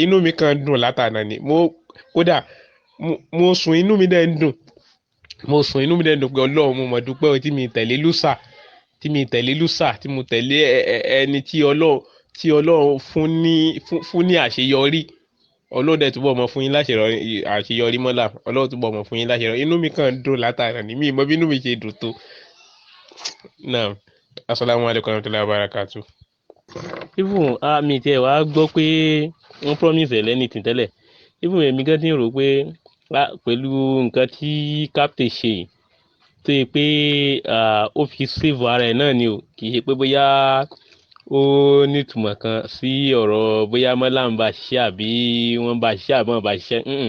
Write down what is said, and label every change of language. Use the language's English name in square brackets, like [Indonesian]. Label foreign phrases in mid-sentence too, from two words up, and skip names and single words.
[Yoruba] Inú mi kan dùn látàná ni, kódà mo sùn inú mi dẹ̀ ń dùn, pé Ọlọ́run mo mọ̀ dúpẹ́ tí mi tẹ̀lé lùsà, tí mo tẹ̀lé ẹni tí Ọlọ́run fún ní àṣeyọrí. Ọlọ́run dẹ̀ túbọ̀ mọ́ fún yín àṣeyọrí mọ́lá, Ọlọ́run túbọ̀ mọ́ fún yín láṣeyọrí. Inú mi kan dùn látàná ni, mi mọ bí inú mi ṣe dùn tó. [Arabic] نعم، السلام عليكم ورحمة الله وبركاته. [Yoruba] Even mi tiẹ̀ wá gbọ́ pé wọ́n promise ẹ̀ lẹ́nìtì tẹ́lẹ̀. Even èmi gan ti ń rò pé pẹ̀lú nǹkan tí captain ṣe yìí, tó yẹ pé ó fi save ara ẹ̀ náà ni o, kì í ṣe pé bóyá ó nítumọ̀ kan sí ọ̀rọ̀ bóyá Mallam bá ṣiṣẹ́ àbí wọ́n bá ṣiṣẹ́ àbí wọ́n bá ṣiṣẹ́.